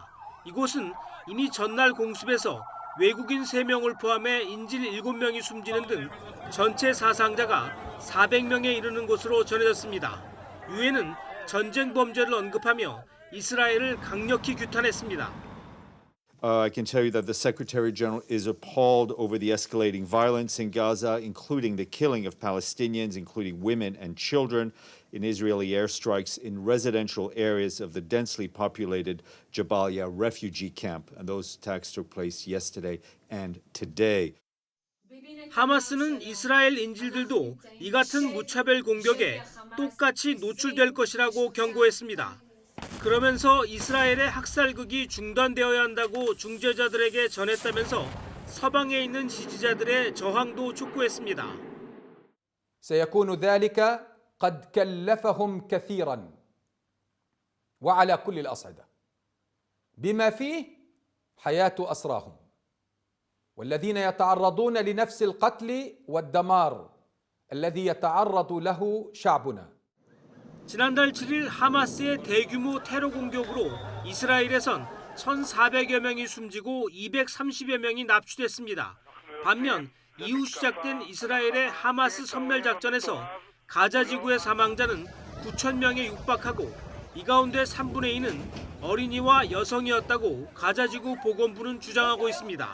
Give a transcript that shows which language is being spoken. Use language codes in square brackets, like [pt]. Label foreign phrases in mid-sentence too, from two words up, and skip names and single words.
[ko] 이곳은 이미 전날 공습에서 외국인 3명을 포함해 인질 7명이 숨지는 등 전체 사상자가 400명에 이르는 것으로 전해졌습니다. 유엔은 전쟁 범죄를 언급하며 이스라엘을 강력히 규탄했습니다. [en] I can tell you that the Secretary General is appalled over the escalating violence in Gaza, including the killing of Palestinians, including women and children, in Israeli airstrikes in residential areas of the densely populated Jabalia refugee camp. And those attacks took place yesterday and today. [ko] 하마스는 이스라엘 인질들도 이 같은 무차별 공격에 똑같이 노출될 것이라고 경고했습니다. 그러면서 이스라엘의 학살극이 중단되어야 한다고 중재자들에게 전했다면서 서방에 있는 지지자들의 저항도 촉구했습니다. [ar] سيكون ذلك قد كلفهم كثيرا وعلى كل الأصعدة بما فيه حياة أسراهم والذين يتعرضون لنفس القتل والدمار الذي يتعرض له شعبنا. [ko] 지난달 7일 하마스의 대규모 테러 공격으로 이스라엘에선 1,400여 명이 숨지고 230여 명이 납치됐습니다. 반면 이후 시작된 이스라엘의 하마스 섬멸 작전에서 가자 지구의 사망자는 9,000명에 육박하고 이 가운데 3분의 2는 어린이와 여성이었다고 가자지구 보건부는 주장하고 있습니다.